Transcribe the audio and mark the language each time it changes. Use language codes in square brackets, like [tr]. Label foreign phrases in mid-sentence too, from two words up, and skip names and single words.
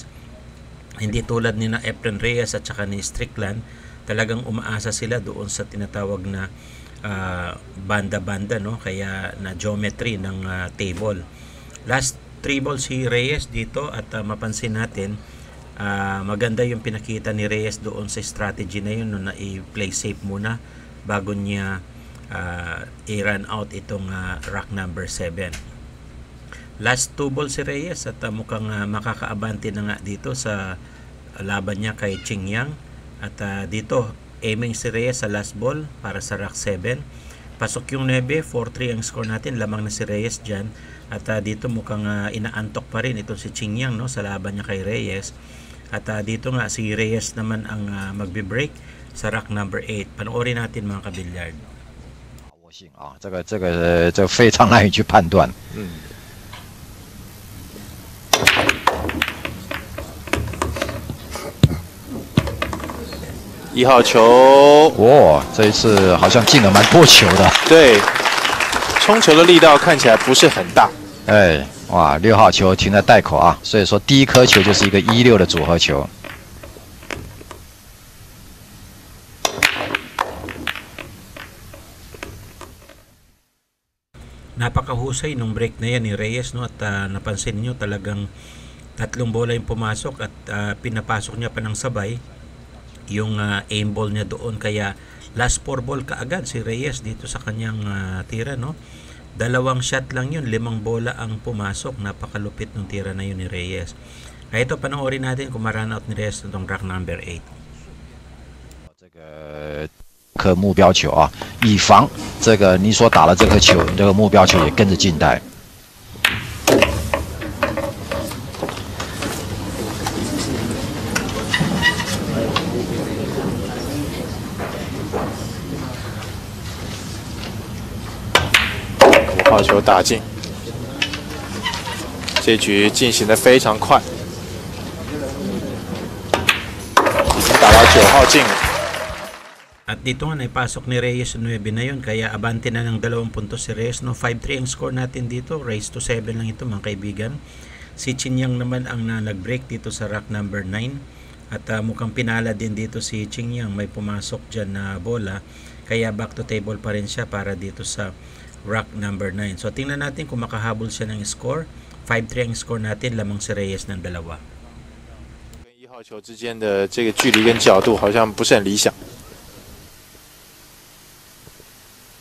[tl] Hindi tulad ni na Efren Reyes at saka ni Strickland, talagang umaasa sila doon sa tinatawag na banda-banda, no, kaya na geometry ng table. [en] Last 3 balls [tl] si Reyes dito at mapansin natin maganda yung pinakita ni Reyes doon sa strategy na yun, no, na i- [en] play safe [tl] muna bago niya i-run out itong [en] rack number 7. Last 2 balls [tl] si Reyes at mukhang makakaabante na nga dito sa laban niya kay Ching Yang. At dito aiming si Reyes sa [en] last ball [tl] para sa rack 7. Pasok yung 9, 4-3 ang score natin, lamang na si Reyes dyan. At dito mukhang inaantok pa rin itong si Ching Yang, no, sa laban niya kay Reyes. At dito nga si Reyes naman ang magbe-break sa [en] rack number 8. [tl] Panoorin natin mga kabilyard. [zh] 这个非常难以去判断。 1号球，哇，这一次好像进了蛮多球的。对，冲球的力道看起来不是很大。哎，哇，6号球停在袋口啊，所以说第一颗球就是一个1-6的组合球。 [tl] Napakahusay nung break na yan ni Reyes, no, at napansin niyo talagang 3 bola yung pumasok at pinapasok niya pa ng sabay yung [en] aim ball [tl] niya doon, kaya [en] last 4 ball [tl] kaagad si Reyes dito sa kanyang tira, no. 2 shot lang yun, 5 bola ang pumasok. Napakalupit ng tira na yun ni Reyes. Kaya ito panoorin natin kung ma-run out ni Reyes itong [en] rack number 8. [zh] 颗目标球啊，以防这个你所打的这颗球，这个目标球也跟着进袋。 5号球打进，这局进行的非常快，已经打到9号进了。 [tl] At dito nga naipasok ni Reyes 9 na yun, kaya abante na ng 2 puntos si Reyes, no. 5-3 ang score natin dito, [en] raise to 7 [tl] lang ito mga kaibigan. Si Ching Yang naman ang nag-break dito sa [en] rack number 9 [tl] at mukhang pinala din dito si Ching Yang, may pumasok dyan na bola, kaya [en] back to table [tl] pa rin siya para dito sa [en] rack number 9. [tl] So tingnan natin kung makahabol siya ng score. 5-3 ang score natin, lamang si Reyes ng 2. [zh] 跟1号球之间的这个距离跟角度好像不是很理想。